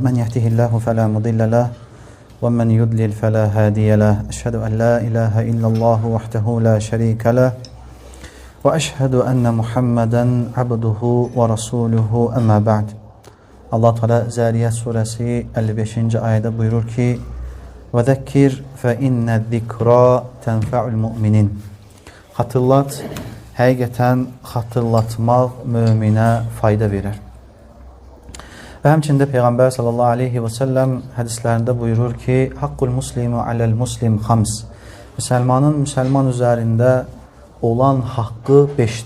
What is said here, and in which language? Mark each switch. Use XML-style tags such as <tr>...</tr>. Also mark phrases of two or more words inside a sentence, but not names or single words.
<ar>من يهده الله فلا مضل له ومن يضلل فلا هادي له. أشهد أن لا إله إلا الله وحده لا شريك له وأشهد أن محمدا عبده ورسوله. أما بعد.</ar> <tr>Allah Teala Zariyat suresi 55. ayette buyurur ki:</tr> <ar>وَذَكِّرْ فَاِنَّ الذِّكْرَى تَنْفَعُ الْمُؤْمِنِينَ.</ar> <az>Hatırlat, həqiqətən xatırlatmaq möminə fayda verir. Və həmçində Peyğəmbər</az> <ar>صلى الله عليه وسلم</ar> <az>hədislərində buyurur ki:</az> <ar>حق المسلم على المسلم خمس.</ar> <az>Müsəlmanın müsəlman üzərində olan haqqı 5'dir.</az>